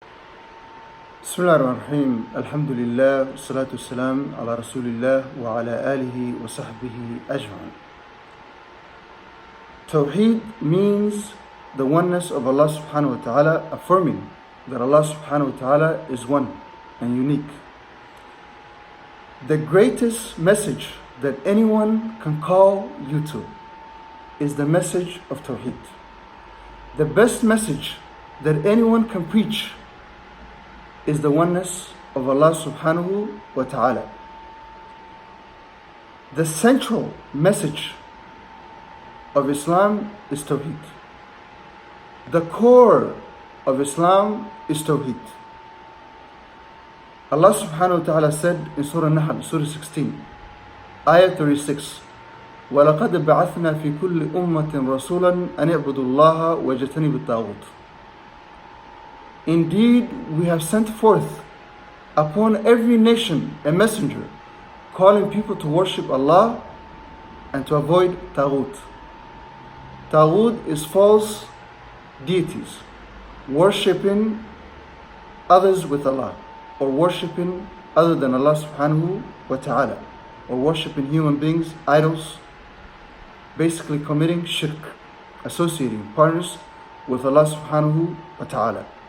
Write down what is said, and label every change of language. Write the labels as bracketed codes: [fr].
[ar] بسم الله الرحمن الرحيم الحمد لله والصلاة والسلام على رسول الله وعلى آله وصحبه أجمعين. [en] Tawheed means the oneness of Allah subhanahu wa ta'ala, affirming that Allah subhanahu wa ta'ala is one and unique. The greatest message that anyone can call you to is the message of Tawheed. The best message that anyone can preach is the oneness of Allah subhanahu wa ta'ala. The central message of Islam is Tawheed. The core of Islam is Tawheed. Allah subhanahu wa ta'ala said in Surah Nahl, Surah 16, Ayah 36, [ar] وَلَقَدْ بَعَثْنَا فِي كُلِّ أُمَّةٍ رَسُولًا أَنِ اعْبُدُوا اللَّهَ وَاجْتَنِبُوا الطَّاغُوتَ. [en] Indeed, we have sent forth upon every nation a messenger, calling people to worship Allah and to avoid Taghut. Taghut is false deities, worshipping others with Allah, or worshipping other than Allah subhanahu wa ta'ala, or worshipping human beings, idols, basically committing shirk, associating partners with Allah subhanahu wa ta'ala.